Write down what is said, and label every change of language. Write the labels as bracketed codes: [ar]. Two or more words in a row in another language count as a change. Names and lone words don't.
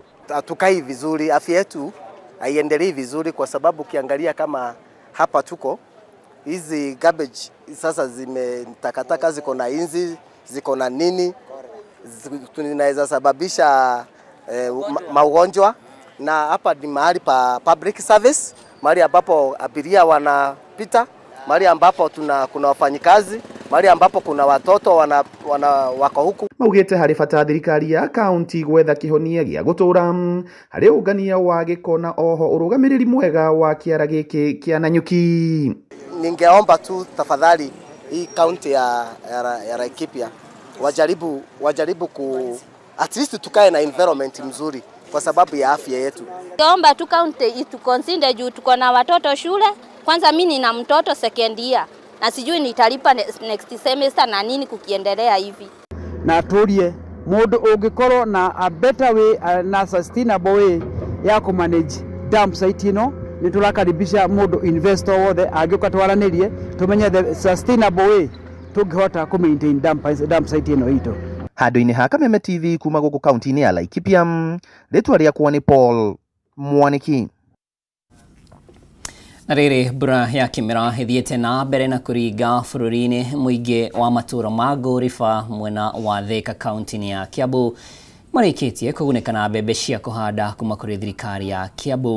[sw] Hatukai vizuri, afya yetu haiendelei vizuri kwa sababu ukiangalia kama hapa tuko hizi garbage sasa takataka ziko na inzi, ziko na nini, tunaweza sababisha magonjwa, na hapa ni mahali pa [en] public service, [sw] mahali ambapo abiria wanapita, mahali ambapo kuna wafanyikazi, mahali ambapo kuna watoto wako huku. [ki] Maugite hari bata thirikari ya county gwetha kihonia gia gutura hari ungania wa giko na oho urugamiriri mwega wa kiara giki kia Nanyuki. [sw] Ningeomba tu tafadhali hii county ya Laikipia wajaribu [en] at least [sw] tukae na environment mzuri kwa sababu ya afya yetu. Naomba tu county itukonsinde juu tuko na watoto shule. Kwanza mimi nina mtoto [en] second year [sw] na sijui nitalipa [en] next semester [sw] na nini kukiendelea hivi. [ki] Na turie mundu ungikorwo na [en] a better way [ki] na [en] sustainable way [ki] ya ku [en] manage dump site [ki] ino, ni turakaribisha mundu investor wothe agikatwaranirie tumenye [en] the sustainable way [ki] tungihota ku [en] maintain dump site [ki] ino ito. Handu-ini ha Kameme TV kuma guku kaunti-ini ya Laikipia, ritwa riakwa ni Paul Mwaniki. Na rĩrĩ mbura ya kĩmera ĩthiĩte na mbere na kũringa bũrũri-inĩ mũingĩ wa matũũra ma Ngũriba mwena wa Thika kaunti-inĩ ya Kiambu marĩkĩtie kũgunĩka na mbembe cia kũhanda kuma kũrĩ thirikari ya Kiambu.